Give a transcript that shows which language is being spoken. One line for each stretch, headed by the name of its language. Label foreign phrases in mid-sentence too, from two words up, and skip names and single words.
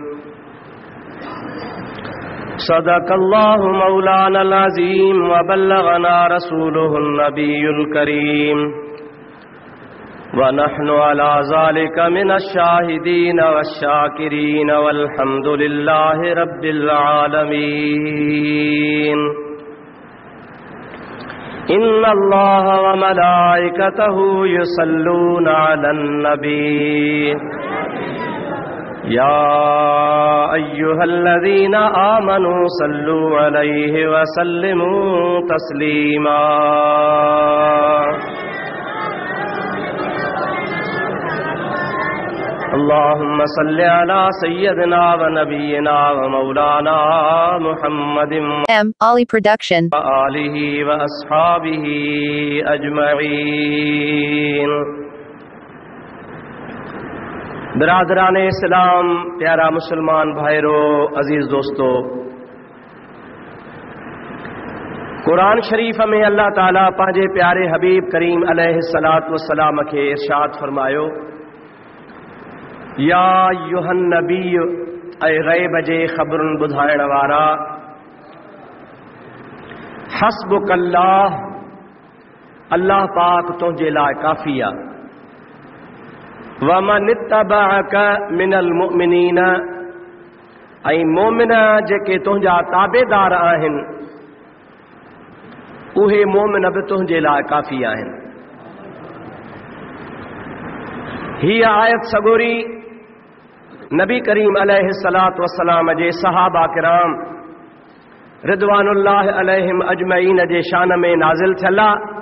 Arabic: صدق الله مولانا العظيم وبلغنا رسوله النبي الكريم ونحن على ذلك من الشاهدين والشاكرين والحمد لله رب العالمين. إن الله وملائكته يصلون على النبي يا أيها الذين آمنوا صلوا عليه وسلموا تسليما. اللهم صل على سيدنا ونبينا ومولانا محمد Ali Production وآله وأصحابه أجمعين.
Sindhi: बिरादरान इस्लाम, प्यारा मुसलमान भाइरो, अजीज दोस्तों, कुरान शरीफ में अल्लाह ताला पंहिंजे प्यारे हबीब करीम
Arabic: عليه الصلاة والسلام
Sindhi: खे इरशाद फरमायो,
Arabic: يا أيها النبي,
Sindhi: ऐ गैब जे ख़बरुन ॿुधाइण वारा, हस्बुकल्लाह, अल्लाह पाक तुंहिंजे लाइ काफ़ी आहे,
Arabic: ومن اتبعك من المؤمنين,
Sindhi: ऐं मोमिन जेके तुंहिंजा ताबेदार आहिनि उहे मोमिन बि तुंहिंजे लाइ काफ़ी आहिनि। हीअ आयत सगोरी नबी करीम
Arabic: عليه الصلاة والسلام
Sindhi: जे सहाबा किराम
Arabic: رضوان الله عليهم أجمعين
Sindhi: जे शान में नाज़िल थियल आहे।